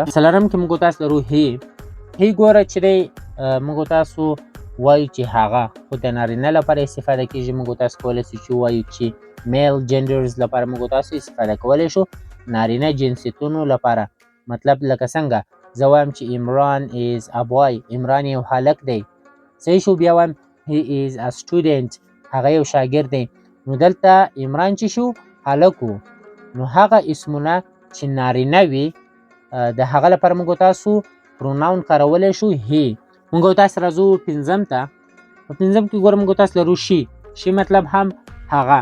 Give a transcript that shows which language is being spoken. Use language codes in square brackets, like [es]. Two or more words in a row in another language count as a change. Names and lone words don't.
[ps] څلورم کې موږ تاسو لرو هی ګوره چې دی موږ تاسو وایو چې هغه خو د نارینه لپاره استفاده کیږي. موږ تاسو کولی شو چې وایو چې [en] male genders [ps] لپاره موږ تاسو استفاده کولی شو نارینه جنسیتونو لپاره. مطلب لکه څنګه زه وایم چې عمران [en] is a boy، [ps] عمران یو هلک دی. صحیح شو. بیا وایم [en] he is a student، [ps] هغه یو شاګرد دی. نو دلته عمران چې شو هلک و، نو هغه اسمونه چې نارینه وي د هغه لپاره موږ تاسو پروناون کارولی شو هی. موږ تاسو راځو پنځم ته. په پنځم کې ګوره موږ تاسو لرو شي مطلب هم هغه.